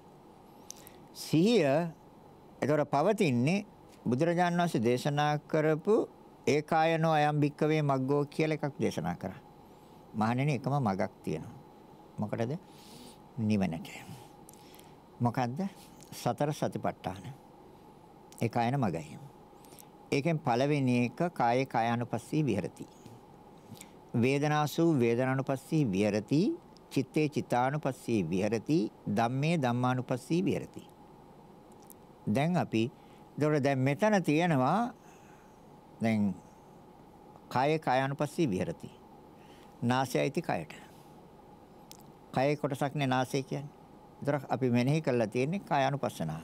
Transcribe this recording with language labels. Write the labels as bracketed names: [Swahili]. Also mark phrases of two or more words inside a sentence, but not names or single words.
[Sinhala] සිහිය ඒතර පවතින්නේ බුදුරජාණන් වහන්සේ දේශනා කරපු [Pali] ඒකායනෝ අයම් භික්කවේ මග්ගෝ [Sinhala] කියලා එකක් දේශනා කරා. මහණෙනි එකම මගක් තියෙනවා. මොකටද? නිවනට. මොකද්ද? සතර සතිපට්ඨාන. ඒකායන මගයි. ඒකෙන් පළවෙනි එක [Pali] කායේ කායානුපස්සී විහෙරති. වේදනාසු වේදනානුපස්සී විහෙරති. චිත්තේ චිත්තානුපස්සී විහෙරති. ධම්මේ ධම්මානුපස්සී විහෙරති. [Sinhala] දැන් අපි දැන් මෙතන තියෙනවා දැන් [Pali] කායේ කායානුපස්සී විහෙරති. [Sinhala] නාසයයිති කයට. කයේ කොටසක් නේ නාසය කියන්නේ. ඒතර අපි මෙනෙහි කරලා තියෙන්නේ කායානුපස්සනාව.